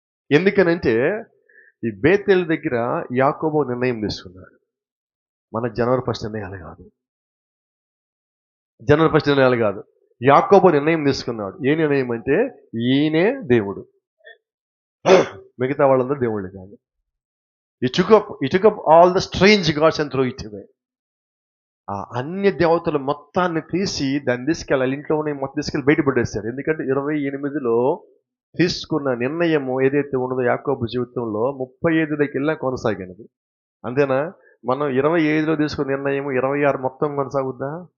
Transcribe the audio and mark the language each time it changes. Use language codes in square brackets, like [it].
[te] ఎందుకనంటే ఈ బేతేలు దగ్గర యాకోబు నిర్ణయం తీసుకున్నాడు. మన జనవరి 1 నిర్ణయాలు కాదు, జనవరి 1 నిర్ణయాలు కాదు. యాకోబు నిర్ణయం తీసుకున్నాడు. ఏ నిర్ణయం అంటే ఈయనే దేవుడు, మిగతా వాళ్ళందరూ దేవుళ్ళు కాదు. [en] He took up all the strange gods and threw it away. [te] ఆ అన్య దేవతలు మొత్తాన్ని తీసి దాన్ని తీసుకెళ్ళాలి, ఇంట్లో ఉన్న మొత్తం తీసుకెళ్ళి బయటపడేశారు. ఎందుకంటే 28లో తీసుకున్న నిర్ణయము ఏదైతే ఉన్నదో యాకోబు జీవితంలో 35కి వెళ్ళా కొనసాగినది. అంతేనా? మనం 25లో తీసుకున్న నిర్ణయం 26 మొత్తం కొనసాగుద్దా?